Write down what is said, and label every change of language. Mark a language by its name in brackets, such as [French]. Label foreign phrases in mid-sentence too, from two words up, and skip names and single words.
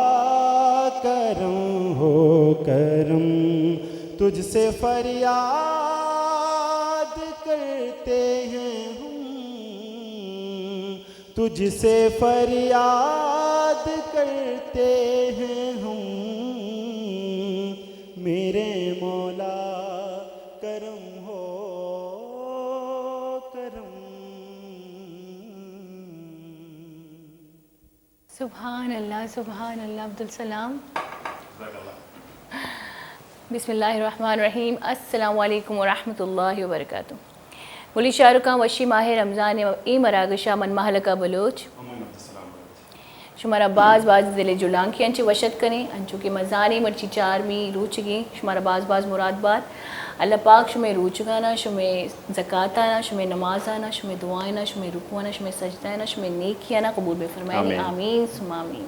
[Urdu] کرم ہو کرم، تجھ سے فریاد کرتے ہیں ہم، تجھ سے فریاد کرتے ہیں ہم، میرے مولا کرم ہو کرم۔ [Arabic] سبحان اللہ عبدالسلام۔ بسم اللہ الرحمن الرحیم۔ السلام علیکم ورحمۃ اللہ وبرکاتہ۔ [Baluchi] گلی شارکاں وشی ماہ رمضان ای مراگشہ من محلقہ بلوچ شمارا باز دل جلان کی انچے وشت کریں انچو کہ مزانی مرچی چارمی روچگی شمارا باز مراد بار اللہ پاک شمیں روچگانا، شمیں زکاتانا، شمیں نمازانا، شمیں دعائنا، شمیں رکوانا، شمیں سجدائنا، شمیں نیکیانا قبول بے فرمائنی، [Arabic] آمین ثم آمین۔